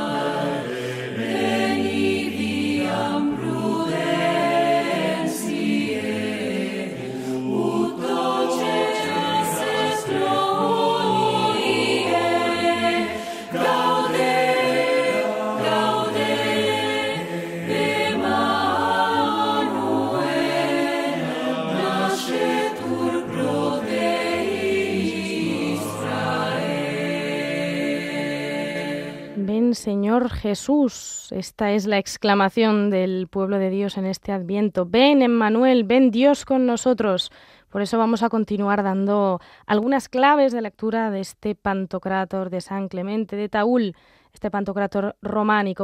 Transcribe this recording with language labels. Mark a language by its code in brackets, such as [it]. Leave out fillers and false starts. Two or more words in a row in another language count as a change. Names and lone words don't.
[la] veni viam prudentiae, ut doces est gloriae, gaude, gaude, Emmanuel, nascetur pro te Israel. [es] Ven, Señor Jesús. Esta es la exclamación del pueblo de Dios en este Adviento. Ven, Emmanuel, ven Dios con nosotros. Por eso vamos a continuar dando algunas claves de lectura de este Pantocrátor de San Clemente de Taúl, este Pantocrátor románico.